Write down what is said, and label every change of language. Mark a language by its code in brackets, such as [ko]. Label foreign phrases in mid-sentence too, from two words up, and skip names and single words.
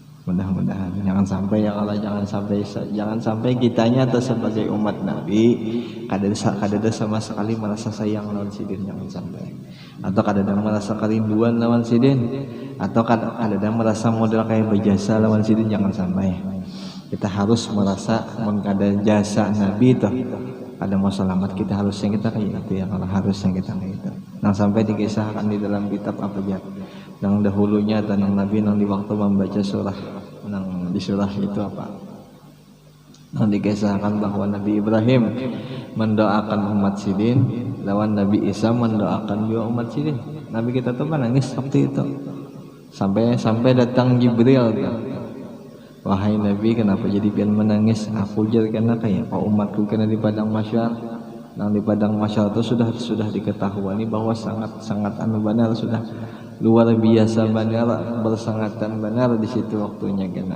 [bjn] Mudah-mudahan jangan sampai [ar] يا الله, [bjn] jangan sampai kitanya atau sebagai umat Nabi kadada sama sekali merasa sayang lawan sidin, jangan sampai. Atau kadada merasa kerinduan lawan sidin, atau kadada merasa modal kayak berjasa lawan sidin, jangan sampai. Kita harus merasa mun kada jasa Nabi itu ada mau selamat, kita harusnya kita kayak itu ya, kalau harusnya kita kayak itu. Nah sampai dikisahkan di dalam kitab apa ya, yang dahulunya tentang Nabi yang di waktu membaca surah, yang di surah itu apa, yang dikisahkan bahwa Nabi Ibrahim mendoakan umat sidin, lawan Nabi Isa mendoakan juga umat sidin. Nabi kita tuh nangis waktu itu, sampai datang Jibril kan. Wahai Nabi, kenapa jadi pian menangis? Aku jar karena kayak pak umatku kena di padang mahsyar. Nang di padang mahsyar itu sudah diketahui bahwa sangat benar, sudah luar biasa benar, bersangatan benar di situ waktunya kena.